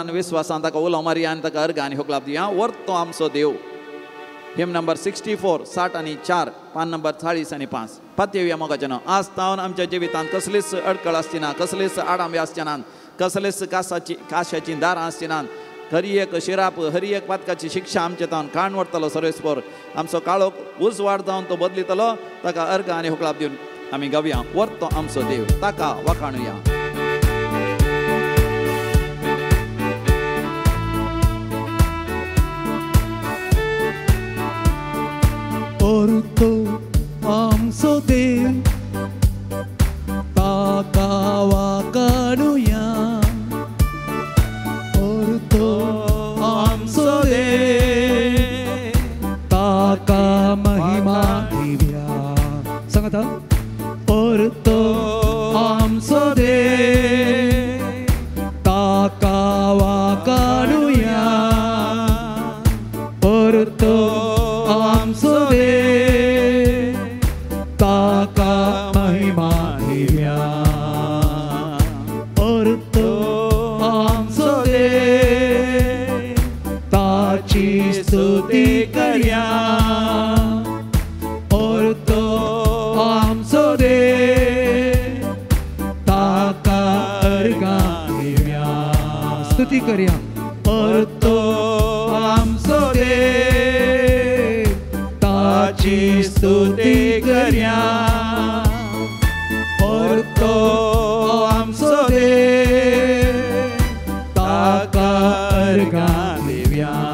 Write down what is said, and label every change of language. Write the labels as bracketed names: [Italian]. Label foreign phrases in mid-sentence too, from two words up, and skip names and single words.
[Konkani] आनी विश्वासान ताका उलो मारया आनी ताका अर्घ आनी होकलाप दिया वर्तो आमचो देव हिम नंबर 64 60 आनी 4 पान नंबर 40 आनी 5 पातयेवया मोगाचें नांव आज तावन आमच्या जिवितांत कसलीच अडकळ आसची ना कसलीच आडांबे आसचे नात कसलीच काशाची दारां आसची नात हरी एक शिराप हरी एक पातकाची शिक्षा आमचे तावन काण व्हरतलो सर्वेस्पर आमचो काळोख उजवाड जावन तो बदलितलो ताका अर्घ आनी होकलाप दिवन आमी गावया वर्तो आमचो देव ताका वखाणुया Orto amso dev taka wakanuya Orto amso dev taka mahima divya sangata Orto amso dev taka wakanuya Orto amso ताका महिमा दिव्या orto आमचो देव ताची स्तुती करया orto आमचो देव ताका अर्घा दिव्या स्तुती करया orto आमचो देव ताची स्तुती करया orto आमचो देव ताका अर्घा दिव्या